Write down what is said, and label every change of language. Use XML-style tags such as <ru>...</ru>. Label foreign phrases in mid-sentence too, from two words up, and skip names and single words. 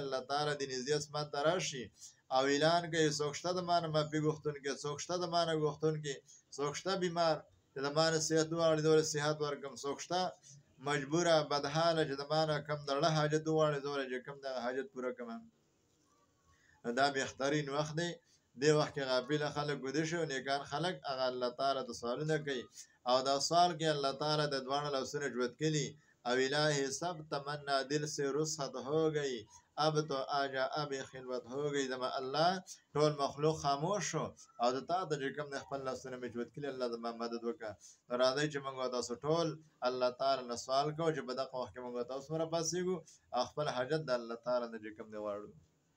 <ps>الله تعالی د نږدې اسمان ته راشي او اعلان کوي څوک شته د ما نه معافي غوښتونکي، څوک شته د ما نه غوښتونکي، څوک شته بیمار چې د ما نه صحت وغواړي دوله صحت ورکړم، څوک شته مجبوره بدحاله چې د ما نه کوم دړه حاجت وغواړي دوله چې کوم دغه حاجت پوره کړم. دا بهترین وخت دی. دې وخت کې غافله خلک ویده شي او نیکان خلک هغه الله تعالی ته سوالونه کوي او دا سوال کې الله تعالی د دواړه لاسونه جوت کړي او</ps> <ur>الهی سب تمنا دل سے رخصت ہو گئی اب تو آجا اب خلوت هو گئی</ur> <ps>زما الله ټول مخلوق خاموش شو او د تا د چې کوم د خپل لاسونه مجبوت کړي الله زما مدد وکړه نو راځئ چې موږ تاسو ټول الله تعالی نه سوال کوو چې په دغه وخت کې موږ تاسو را پاسېږو او خپل حاجت د الله تعالی نه چې کوم دی غواړو</ps>